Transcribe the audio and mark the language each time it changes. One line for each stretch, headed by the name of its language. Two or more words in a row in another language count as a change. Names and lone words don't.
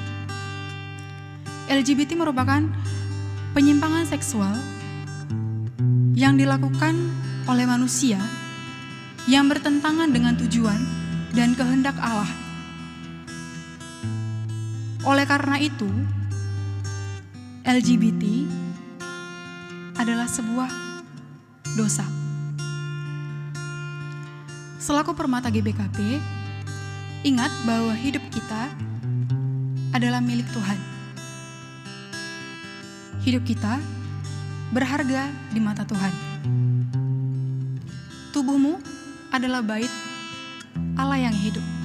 Indonesian: LGBT merupakan penyimpangan seksual yang dilakukan oleh manusia yang bertentangan dengan tujuan dan kehendak Allah. Oleh karena itu, LGBT adalah sebuah dosa. Selaku permata GBKP, ingat bahwa hidup kita adalah milik Tuhan. Hidup kita berharga di mata Tuhan. Tubuhmu adalah bait Allah yang hidup.